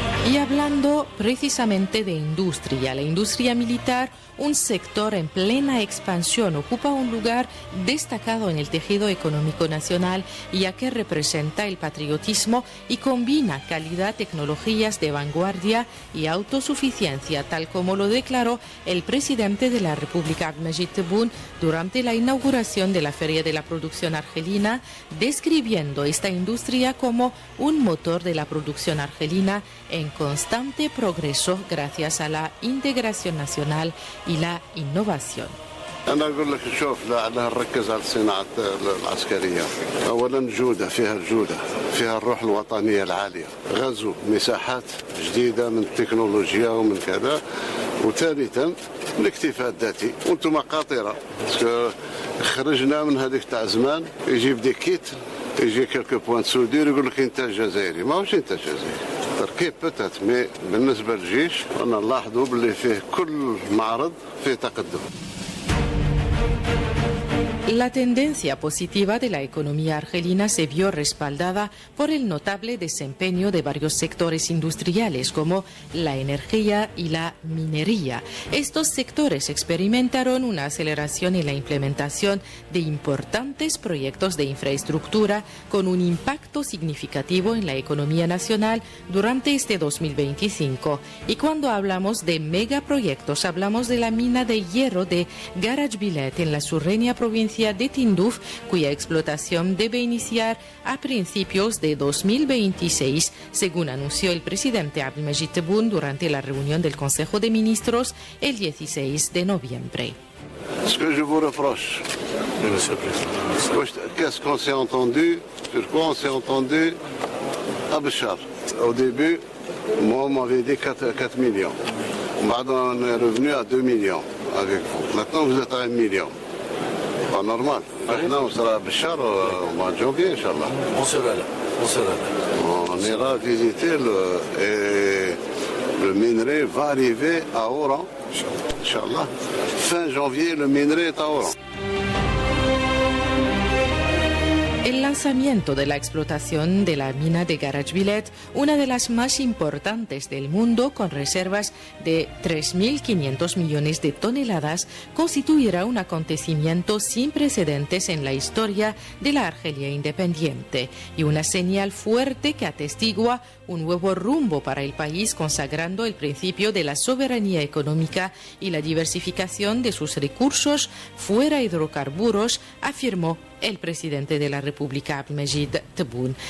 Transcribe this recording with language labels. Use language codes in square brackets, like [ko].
[es] Y hablando precisamente de industria, la industria militar, un sector en plena expansión, ocupa un lugar destacado en el tejido económico nacional, ya que representa el patriotismo y combina calidad, tecnologías de vanguardia y autosuficiencia, tal como lo declaró el presidente de la República, Abdelmajid Tebboune, durante la inauguración de la Feria de la Producción Argelina, describiendo esta industria como un motor de la producción argelina en constante progreso gracias a la integración nacional y la innovación. [ar] أنا أقول لك شوف لعلها نركز على الصناعة العسكرية. أولا الجودة، فيها الجودة، فيها الروح الوطنية العالية، غزو مساحات جديدة من التكنولوجيا ومن كذا. وثالثا الاكتفاء الذاتي. وانتم قاطرة خرجنا من هذيك تاع زمان يجيب دي كيت، يجي كيلكو بوان سودير يقول لك انتاج جزائري. ما هوش انتاج جزائري، تركيب بتات مي بالنسبة للجيش أنا نلاحظوا باللي فيه كل معرض فيه تقدم. [es] La tendencia positiva de la economía argelina se vio respaldada por el notable desempeño de varios sectores industriales como la energía y la minería. Estos sectores experimentaron una aceleración en la implementación de importantes proyectos de infraestructura con un impacto significativo en la economía nacional durante este 2025. Y cuando hablamos de megaproyectos, hablamos de la mina de hierro de Garachbilet en la surreña provincia de Tinduf, cuya explotación debe iniciar a principios de 2026, según anunció el presidente Abdelmajid Tebboune durante la reunión del Consejo de Ministros el 16 de noviembre. [fr] Ce que je vous reproche, qu'est-ce qu'on s'est entendu, sur quoi on s'est entendu à Béchar. Au début, moi on m'avait dit 4 millions. Maintenant on est revenu à 2 millions avec vous. Maintenant vous êtes à 1 million. Pas normal. Maintenant on sera à Béchar au mois de janvier, Inch'Allah. On sera là. On ira visiter le minerai va arriver à Oran. Inch'Allah. Fin janvier, le minerai est à Oran. [es] El lanzamiento de la explotación de la mina de Garachbilet, una de las más importantes del mundo con reservas de 3.500 millones de toneladas, constituirá un acontecimiento sin precedentes en la historia de la Argelia independiente y una señal fuerte que atestigua un nuevo rumbo para el país, consagrando el principio de la soberanía económica y la diversificación de sus recursos fuera hidrocarburos, afirmó el presidente de la República, Abdelmajid Tebboune.